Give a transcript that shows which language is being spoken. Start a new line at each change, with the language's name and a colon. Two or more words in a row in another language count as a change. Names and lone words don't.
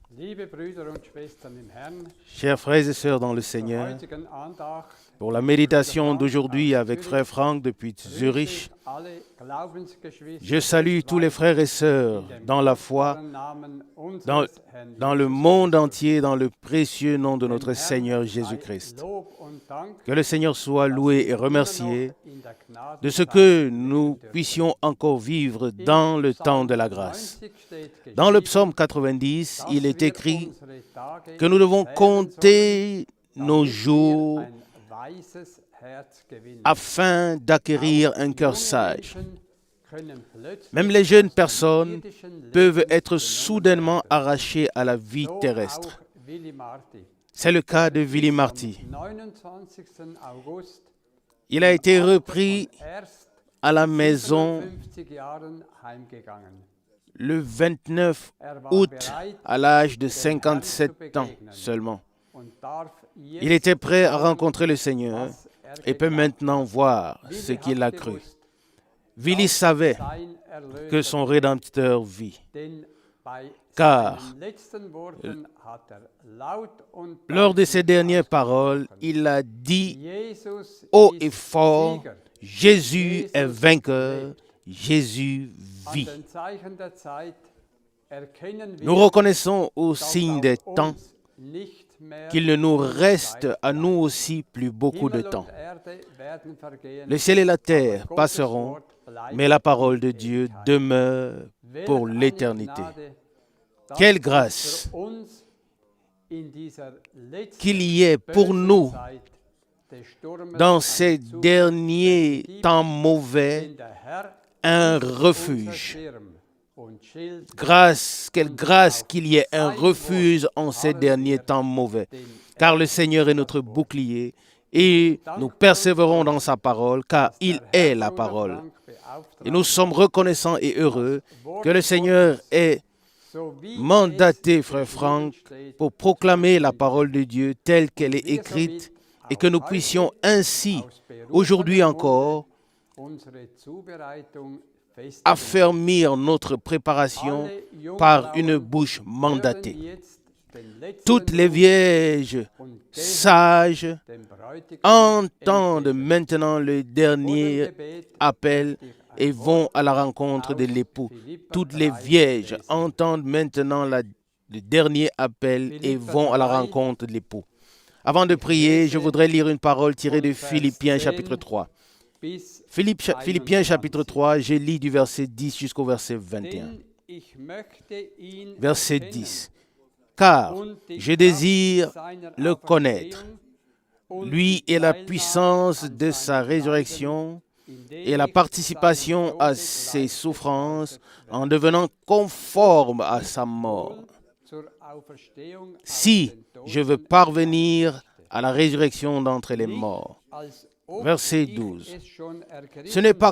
German: Liebe Brüder und Schwestern im Herrn,
French: Chers frères et sœurs dans le
German: zur
French: Seigneur,
German: heutigen Andacht
French: pour la méditation d'aujourd'hui avec Frère Franck depuis Zurich,
German: grüße ich alle Glaubensgeschwister
French: je salue tous les frères et sœurs
German: in dem
French: dans la foi,
German: kostbaren Namen
French: dans,
German: unseres Herrn
French: dans le
German: Jesus
French: monde
German: Christus.
French: entier, dans le précieux nom de
German: Dem
French: notre
German: Herrn
French: Seigneur
German: sei
French: Jésus-Christ.
German: Lob und Dank,
French: Que le Seigneur soit
German: dass
French: loué
German: wir
French: et remercié
German: immer noch in der
French: de ce
German: Gnadenzeit
French: que
German: leben
French: nous
German: dürfen.
French: puissions encore vivre
German: Im
French: dans le
German: Psalm
French: temps de la grâce.
German: 90 steht
French: Dans le
German: geschrieben,
French: psaume 90,
German: dass
French: il est
German: wir
French: écrit
German: unsere Tage
French: que nous devons
German: zählen
French: compter
German: sollen,
French: nos
German: damit wir
French: jours
German: ein weises Herz gewinnen.
French: afin d'acquérir un cœur
German: Junge
French: sage.
German: Menschen können plötzlich
French: Même les jeunes
German: aus dem
French: personnes
German: irdischen
French: peuvent
German: Leben
French: être
German: genommen
French: soudainement
German: werden.
French: arrachées à la vie
German: So
French: terrestre.
German: auch Willy Marty.
French: C'est le cas de
German: Er
French: Willy
German: ist
French: Marty.
German: am 29. August
French: Il a été repris
German: von erst
French: à la maison
German: 57 Jahren heimgegangen.
French: le 29
German: Er war
French: août
German: bereit
French: à l'âge de
German: dem Herrn zu
French: 57 ans
German: begegnen
French: seulement.
German: und darf
French: Il
German: jetzt
French: était prêt à
German: sagen,
French: rencontrer le Seigneur
German: was er
French: et peut
German: geglaubt
French: maintenant voir
German: hat.
French: ce
German: Willy
French: qu'il a
German: hat
French: cru.
German: gewusst,
French: Willy
German: dass
French: savait
German: sein Erlöser
French: que son Rédempteur vit.
German: Denn bei
French: Car
German: seinen letzten Worten hat er laut und
French: lors de ses
German: deutlich
French: dernières paroles,
German: ausgesprochen,
French: il a dit
German: Jesus
French: haut
German: ist
French: et fort,
German: Sieger.
French: Jésus est vainqueur, Jésus
German: An
French: vit.
German: den Zeichen der Zeit erkennen wir,
French: Nous reconnaissons au
German: dass
French: signe des
German: auf
French: temps
German: uns nicht mehr
French: qu'il ne nous
German: viel
French: reste
German: Zeit
French: à nous
German: bleibt.
French: aussi plus beaucoup de
German: Himmel
French: temps.
German: und Erde werden vergehen,
French: Le ciel et la terre
German: aber Gottes
French: passeront,
German: Wort bleibt
French: mais la parole
German: in
French: de Dieu
German: Ewigkeit.
French: demeure pour
German: Welch eine
French: l'éternité.
German: Gnade, dass
French: Quelle
German: es
French: grâce
German: für uns in dieser letzten
French: qu'il y ait pour
German: bösen
French: nous
German: Zeit des Sturmes
French: dans
German: eine
French: ces
German: Zukunft
French: derniers
German: gibt,
French: temps mauvais
German: denn der Herr
French: un
German: ist unser
French: refuge.
German: Schirm und Schild,
French: Quelle grâce qu'il y ait un refuge en ces derniers temps mauvais.
German: denn
French: Car le Seigneur est notre bouclier et nous persévérons dans sa parole, car il est la parole.
German: Frank beauftragt,
French: Et nous sommes reconnaissants et heureux
German: Wort
French: que le Seigneur ait
German: so wie
French: mandaté
German: es
French: Frère
German: geschrieben
French: Franck
German: steht,
French: pour proclamer la parole de Dieu telle qu'elle est
German: wir
French: écrite
German: somit
French: et que nous
German: auch
French: puissions
German: heute
French: ainsi,
German: aus berufenem
French: aujourd'hui
German: Munde
French: encore,
German: unsere Zubereitung festigen.
French: affermir notre préparation
German: Alle
French: par une
German: Jungfrauen
French: bouche
German: hören
French: mandatée.
German: jetzt den letzten
French: Toutes les
German: Ruf
French: vierges
German: und gehen
French: sages
German: dem Bräutigam
French: entendent
German: entgegen.
French: maintenant le dernier
German: Vor dem Gebet
French: appel
German: möchte ich ein
French: et vont
German: Wort
French: à la rencontre de
German: aus
French: l'époux.
German: Philipper
French: Toutes les
German: 3
French: vierges
German: lesen.
French: entendent maintenant le dernier appel et
German: Philipper
French: vont à la
German: 3.
French: rencontre de l'époux. Avant de prier, je voudrais lire une parole tirée de Philippiens chapitre 3.
German: Bis
French: Philippiens chapitre
German: 21.
French: 3, je lis du verset 10 jusqu'au verset 21.
German: Denn ich möchte ihn
French: Verset
German: erkennen
French: 10. Car
German: und die
French: je désire
German: Kraft seiner
French: le connaître,
German: Auferstehung und
French: lui
German: die
French: et la
German: Teilnahme
French: puissance
German: an
French: de sa
German: seinem
French: résurrection
German: Leiden,
French: et la
German: indem ich
French: participation
German: seinem
French: à
German: Tode
French: ses
German: gleichgestaltet
French: souffrances
German: werde,
French: en devenant conforme à sa mort.
German: wohl zur Auferstehung aus
French: Si
German: den
French: je veux
German: Toten
French: parvenir à la résurrection d'entre les
German: nicht,
French: morts.
German: als ob
French: Verset
German: ich
French: 12.
German: es schon ergriffen
French: Ce n'est pas